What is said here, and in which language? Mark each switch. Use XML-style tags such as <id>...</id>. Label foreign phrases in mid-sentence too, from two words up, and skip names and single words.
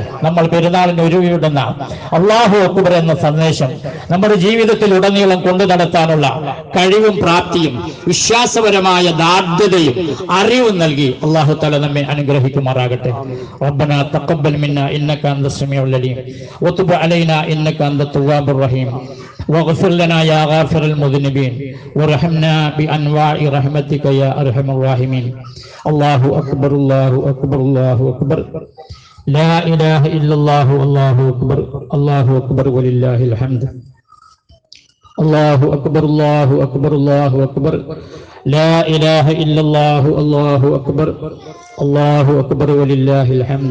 <ml>നമ്മൾ പെരുന്നാളിന് ഒരുവിടുന്ന</ml> <ar>الله أكبر</ar> <ml>എന്ന സന്ദേശം നമ്മുടെ ജീവിതത്തിൽ ഉടനീളം കൊണ്ടു നടത്താനുള്ള കഴിവും പ്രാപ്തിയും വിശ്വാസപരമായ ദാർഢ്യതയും അറിവും നൽകി</ml> <ar>الله تعالى</ar> <ml>നമ്മെ അനുഗ്രഹിക്കുമാറാകട്ടെ.</ml> <ar>ربنا تقبل منا إنك أنت السميع العليم وتب علينا إنك أنت التواب الرحيم واغفر لنا يا غافر المذنبين وارحمنا بأنواع رحمتك يا أرحم الراحمين. الله أكبر الله أكبر الله أكبر لا إله إلا الله الله أكبر الله أكبر ولله الحمد. الله أكبر الله أكبر الله أكبر لا إله إلا الله الله أكبر الله أكبر ولله الحمد.</ar>